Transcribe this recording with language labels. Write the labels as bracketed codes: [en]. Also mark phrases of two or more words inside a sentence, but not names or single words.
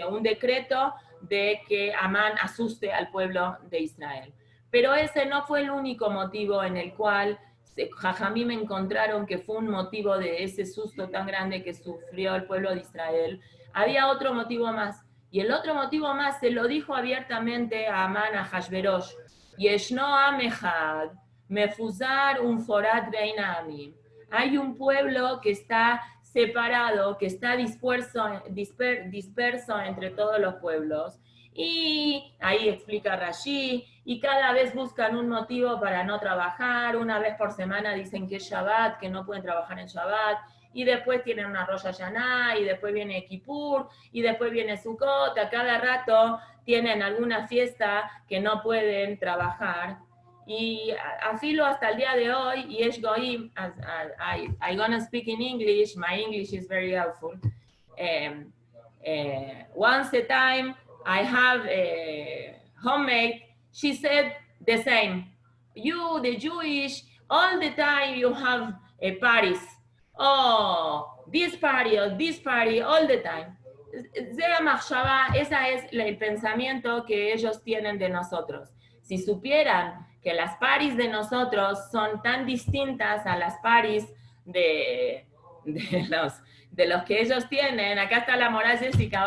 [es] Un decreto de que Amán asuste al pueblo de Israel. Pero ese no fue el único motivo en el cual Jajamim encontraron que fue un motivo de ese susto tan grande que sufrió el pueblo de Israel. Había otro motivo más, y el otro motivo más se lo dijo abiertamente a Amán, a Hashverosh. [he] ישנו עם אחד מפוזר ומפורד בין העמים. [es] Hay un pueblo que está separado, que está disperso entre todos los pueblos. Y ahí explica Rashi, y cada vez buscan un motivo para no trabajar. Una vez por semana dicen que es Shabbat, que no pueden trabajar en Shabbat, y después tienen una Rosh Hashanah, y después viene Kippur, y después viene Sukkot. A cada rato tienen alguna fiesta que no pueden trabajar. Y afilo hasta el día de hoy, y es goim, [en] I'm gonna speak in English, my English is very helpful. Once a time, I have a homemade, she said the same. You, the Jewish, all the time you have parties. Oh, this party, all the time. [es] Ese es el pensamiento que ellos tienen de nosotros. Si supieran que las paris de nosotros son tan distintas a las paris de los que ellos tienen. Acá está la Morá Jessica.